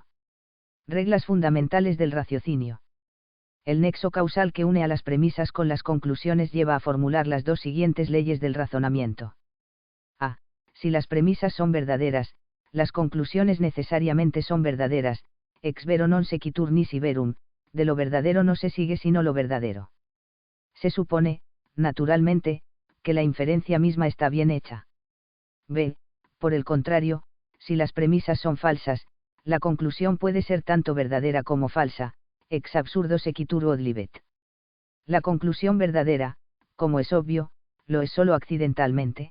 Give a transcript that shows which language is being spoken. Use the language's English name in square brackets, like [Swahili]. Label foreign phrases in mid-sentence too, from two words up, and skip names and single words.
[Spanish] Reglas fundamentales del raciocinio. El nexo causal que une a las premisas con las conclusiones lleva a formular las dos siguientes leyes del razonamiento. A. Si las premisas son verdaderas, las conclusiones necesariamente son verdaderas. [Latin] Ex vero non sequitur nisi verum, [Spanish] de lo verdadero no se sigue sino lo verdadero. Se supone, naturalmente, que la inferencia misma está bien hecha. B. Por el contrario, si las premisas son falsas, la conclusión puede ser tanto verdadera como falsa. [Latin] Ex absurdo sequitur od libet. [Spanish] La conclusión verdadera, como es obvio, lo es solo accidentalmente.